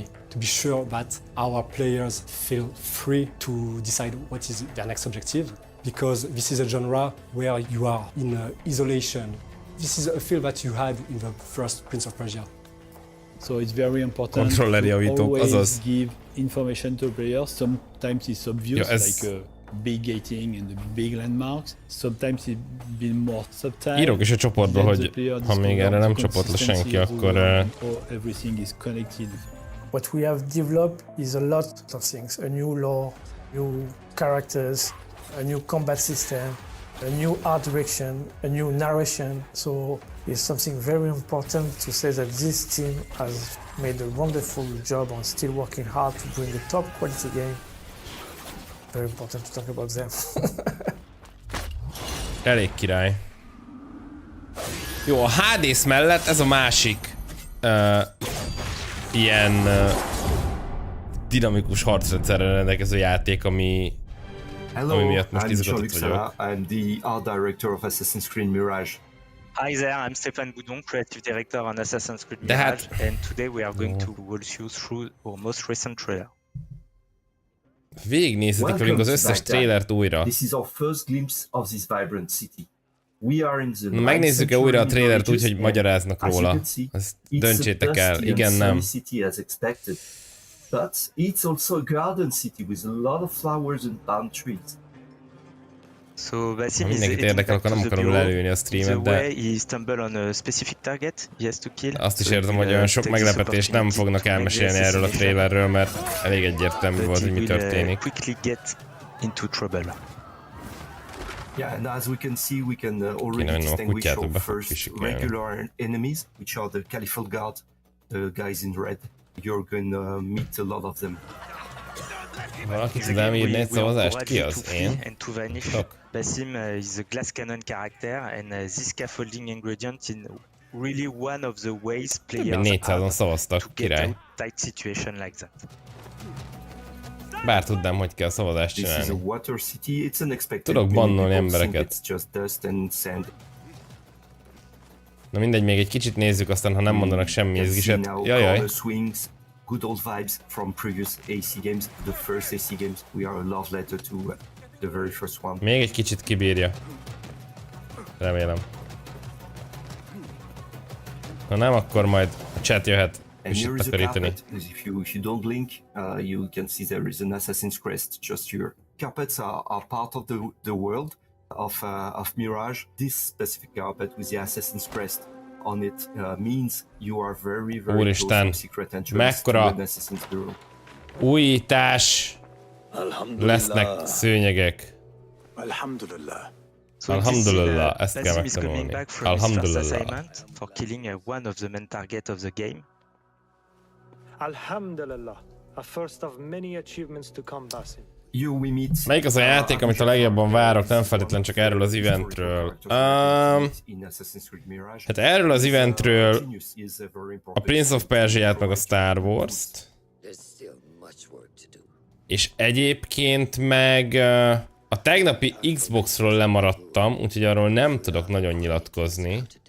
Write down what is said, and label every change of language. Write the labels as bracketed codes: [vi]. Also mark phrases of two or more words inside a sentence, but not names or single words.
[en] To be sure that our players feel free to decide what is their next objective, because this is a genre where you are in isolation. This is a feel that you had in the first Prince of Persia. So it's very important to always give information to players. Sometimes it's obvious, like big gating and the big landmarks. Sometimes it's been more subtle. [hu] Írok is a csoportba, hogy ha még erre nem csapott le senki, akkor... [en] Everything is connected. What we have developed is a lot of things. A new lore, new characters, a new combat system, a new art direction, a new narration. So it's something very important to say that this team has made a wonderful job on still working hard to bring a top quality game. Very important to talk about them. [hu] Elég király. Jó, a Hades mellett ez a másik ilyen dinamikus harcrendszerrel rendelkező játék, ami miatt most izgatott vagyok. [en] I'm the art director of Assassin's Creed Mirage. Hi there, I'm Stéphane Boudon, creative director on Assassin's Creed Mirage, and today we are going to walk you through our most recent trailer. [hu] Végignézhetik velünk az összes trailert újra. [en] This is our first glimpse of this vibrant city. We are in the [hu] megnézzük-e újra a trailert úgy, hogy magyaráznak róla? Ezt döntsétek el. Igen, nem. [en] But it's also a garden city with a lot of flowers and palm trees. So Basim [hu] mindenkit érdekel, akkor nem akarom lelőni a streamet, de azt is értem, hogy olyan sok meglepetést nem fognak elmesélni erről a trailerről, mert elég egyértelmű volt, hogy mi történik. [en] Yeah, and as we can see, we can already distinguish our first regular enemies, which are the Caliphate Guard, the guys in red. You're gonna meet a lot of them. [hu] Valaki tud elmírni egy szavazást? Ki az? Én? [en] Basim is a glass cannon character, and this scaffolding ingredient is really one of the ways players have to get out tight situation like that. [hu] Bár tudnám, hogy kell szavazást csinálni. Tudok bannolni embereket. Na mindegy, még egy kicsit nézzük, aztán ha nem mondanak semmi izgiset. Jajjaj. [en] Good old vibes from previous AC games, the first AC games. We are a love letter to the very first one. [hu] Még egy kicsit kibírja. Remélem. Ha nem, akkor majd a chat jöhet. [en] And here is a carpet. If you don't blink, you can see there is an Assassin's Crest just here. Carpets are part of the world of Mirage. This specific carpet with the Assassin's Crest on it means you are very close to secret entrance to an Assassin's Bureau. [hu] Újítás! Lesznek szőnyegek. [en] Alhamdulillah. [hu] Ezt kell megtanulni. [en] Alhamdulillah. For killing one of the main target of the game. Alhamdulillah. A first of many achievements to come, Basim. [hu] Melyik az a játék, amit a legjobban várok, nem feltétlenül csak erről az eventről? Hát erről az eventről a Prince of Persia-t meg a Star Wars-t. És egyébként meg a tegnapi Xbox-ról lemaradtam, úgyhogy arról nem tudok nagyon nyilatkozni.